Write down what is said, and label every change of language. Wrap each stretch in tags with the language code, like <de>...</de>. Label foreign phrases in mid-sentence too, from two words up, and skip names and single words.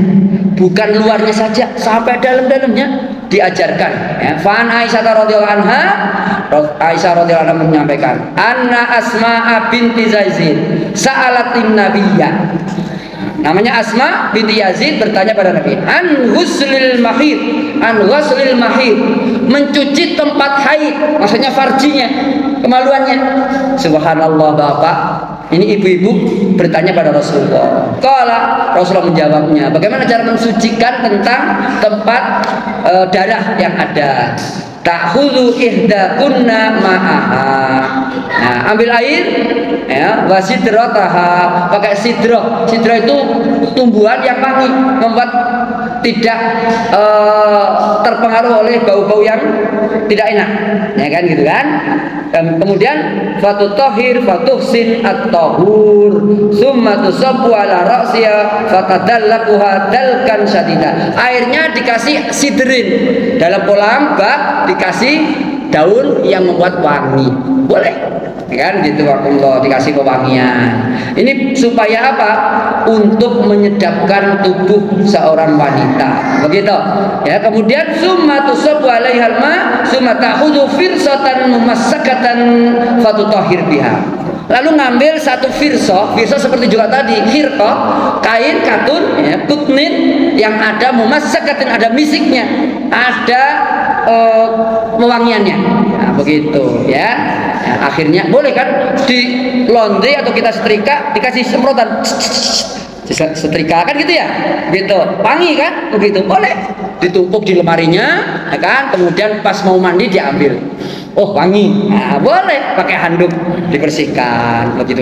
<id>Bukan luarnya saja, sampai dalam-dalamnya diajarkan. Ya.</id> <ar>فإن عائشة رضي الله عنها، عائشة رضي الله عنها menyampaikan, أن أسماء بنت زيد سألت النبي.</ar> <id>Namanya Asma binti Yazid bertanya pada Nabi,</id> <ar>عن غسل المحيض,</ar> <id>mencuci tempat haid, maksudnya farjinya, kemaluannya. Subhanallah bapak, ini ibu-ibu bertanya pada Rasulullah. Kala Rasulullah menjawabnya, bagaimana cara mensucikan tentang tempat darah yang ada.</id> <ar>تأخذ إحداكن ماءها.</ar> <id>Nah, ambil air ya, wasidrataha, pakai sidroh. Sidroh itu tumbuhan yang wangi, membuat tidak terpengaruh oleh bau-bau yang tidak enak, ya kan gitu kan. Dan kemudian</id> <ar>فتطهر فتحسن الطهور ثم تصب على رأسها فتدلكها دلكا شديدا.</ar> <id>Airnya dikasih sidrin, dalam kolam bak dikasih daun yang membuat wangi, boleh kan gitu, wakumullah, dikasih pewangian. Ini supaya apa? Untuk menyedapkan tubuh seorang wanita, begitu ya.</id> <ar>Kemudian ثم تصب عليها الماء ثم تأخذ فرصة ممسكة فتطهر بها.</ar> <id>lalu ngambil satu firso seperti juga tadi khirqah, kain katun ya, kutnin yang ada mumassakatin, ada misiknya, ada wewangiannya, nah, begitu ya. Nah, akhirnya boleh kan di laundry atau kita setrika, dikasih semprotan setrika kan gitu ya, gitu wangi kan, begitu boleh ditumpuk di lemarinya ya kan, kemudian pas mau mandi diambil, oh wangi, nah, boleh pakai handuk dibersihkan, begitu.</id>